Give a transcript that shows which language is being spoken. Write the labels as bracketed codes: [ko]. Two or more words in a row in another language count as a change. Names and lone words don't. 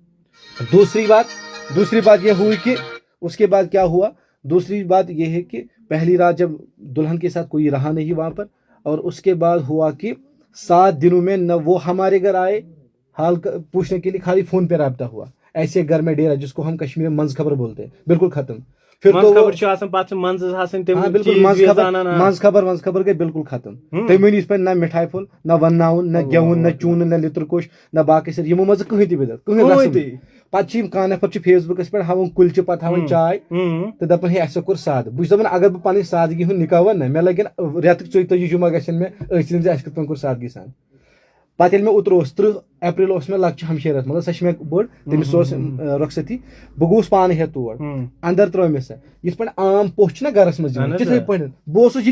[ur] دوسری بات یہ ہوئی کہ اس کے بعد کیا ہوا, دوسری بات یہ ہے کہ پہلی رات جب دلہن کے ساتھ کوئی رہا نہیں وہاں پر, اور اس کے بعد ہوا کہ 7 دنوں میں نہ وہ ہمارے گھر آئے حال پوچھنے کے لیے, خالی فون پہ رابطہ ہوا. ایسے گھر میں ڈیرا, جس کو ہم کشمیر میں منز خبر بولتے ہیں, بالکل ختم. پھر تو منز خبر گئی بالکل ختم. تمہیں اس پہ نہ مٹھائی پھول, نہ وناؤن, نہ گیون, نہ چون, نہ لتر کوش, نہ باقی سر [ks] یمو مز کہیں تہ بدت کہیں. پتہ کانٛہہ نفر فیس بکس پہ ہاوان کلچہ, پتہ ہاوان چائے, تو دپان ہے اسے کور سادٕ. بہٕ چھُس دپان اگر بہٕ پنٕنۍ سادگی ہُنٛد نکاح ونہٕ نا, مےٚ لگن رٮ۪تٕکۍ 24 جمعہ گژھن مےٚ أتھۍ سۭتۍ اَسہِ کِتھ پٲٹھۍ کوٚر سادگی سان. پتہ ییٚلہِ مےٚ اوترٕ اوس 30 اپریل اوس مےٚ لۄکچہِ ہمشیرس مطلب سۄ چھِ مےٚ بٔڑ تٔمِس اوس رۄخصتی بہٕ گوٚوُس پانہٕ ہٮ۪تھ تور اندر ترٲو مےٚ سۄ یِتھ پٲٹھۍ عام پوٚژھ چھُنہ گرس منٛز یِوان تِتھٕے پٲٹھۍ بہٕ اوسُس یہِ